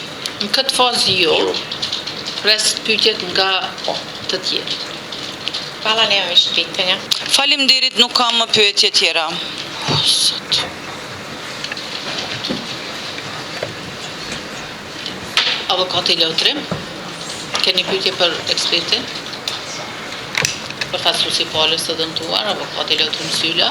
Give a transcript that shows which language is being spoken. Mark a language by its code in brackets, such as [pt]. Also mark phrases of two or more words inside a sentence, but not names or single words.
[sq] Në këtë fazë jo, Jo. pres pyetjet nga Po. të tjerë. [sr] hvala, nema više pitanja. [sq] Faleminderit, nuk kam më pyetje tjera. O, Zot. Avokati Lotrim, keni pyetje për ekspertin? Përfaqësuesi i palës së dëmtuar, avokati Lotrim Syla.